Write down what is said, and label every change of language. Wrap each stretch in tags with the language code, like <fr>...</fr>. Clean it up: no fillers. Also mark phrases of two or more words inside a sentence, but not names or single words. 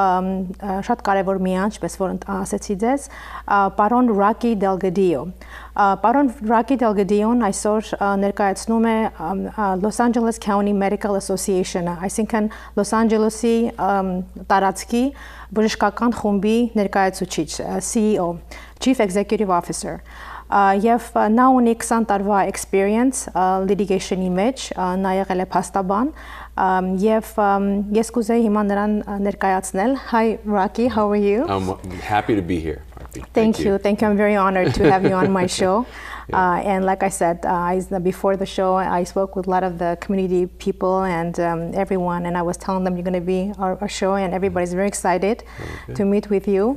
<hy>շատ կարևոր մի անձ, ինչպես որ ասեցի ձեզ, պարոն Rocky Delgadillo։ Պարոն Rocky Delgadillon այսօր ներկայացնում է Los Angeles County Medical Association-ը, այսինքն Los Angeles-ի տարածքի բժշկական խումբի ներկայացուցիչ,</hy> <en>CEO, Chief Executive Officer։</en> <hy>Եվ նա ունի 20 տարվա</hy> <en>experience litigation-</en> <hy>ի մեջ, նա եղել է փաստաբան, եւ ես կուզեի հիմա նրան ներկայացնել։</hy> <en>Hi Rocky, how are you? I'm happy to be here, Arpi. Thank you. I'm very honored to have you on my show. And like I said, before the show, I spoke with a lot of the community people and everyone, and I was telling them you're going to be our show, and everybody's very excited to meet with you.</en>